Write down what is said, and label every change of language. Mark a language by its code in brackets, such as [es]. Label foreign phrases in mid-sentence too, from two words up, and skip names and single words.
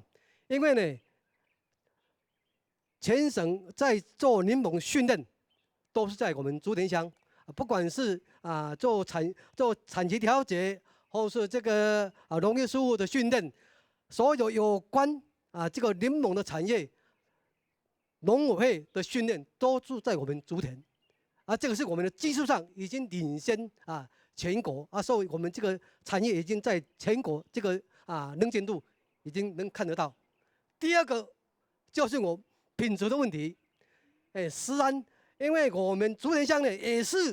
[zh] 因為呢，全省在做檸檬訓練，都是在我們竹田鄉，不管是做產期調節，或是這個農業事務的訓練，所有有關这个柠檬的产业，农委会的训练都住在我们竹田，这个是我们的技术上已经领先全国所以我们这个产业已经在全国这个能见度已经能看得到。第二个就是我品质的问题，食安，因为我们竹田乡呢也是